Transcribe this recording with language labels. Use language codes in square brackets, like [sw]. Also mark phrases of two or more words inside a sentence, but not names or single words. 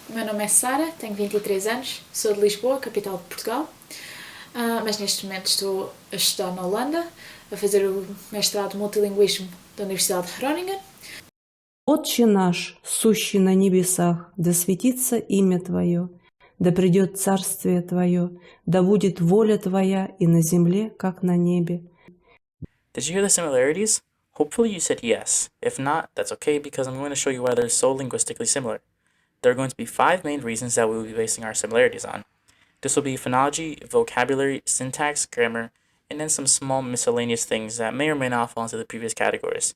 [pt] nome é Sara, tenho 23 anos, sou de Lisboa, capital de Portugal, mas neste momento estou a estudar na Holanda, a fazer o mestrado de multilinguismo da Universidade de Groningen. [ru] Отче наш, сущий на небесах, да светится имя Твое, да придет царствие Твое, да будет воля Твоя и на земле, как на небе. [en] Did you hear the similarities? Hopefully you said yes. If not, that's okay because I'm going to show you why they're so linguistically similar. There are going to be 5 main reasons that we will be basing our similarities on. This will be phonology, vocabulary, syntax, grammar, and then some small miscellaneous things that may or may not fall into the previous categories.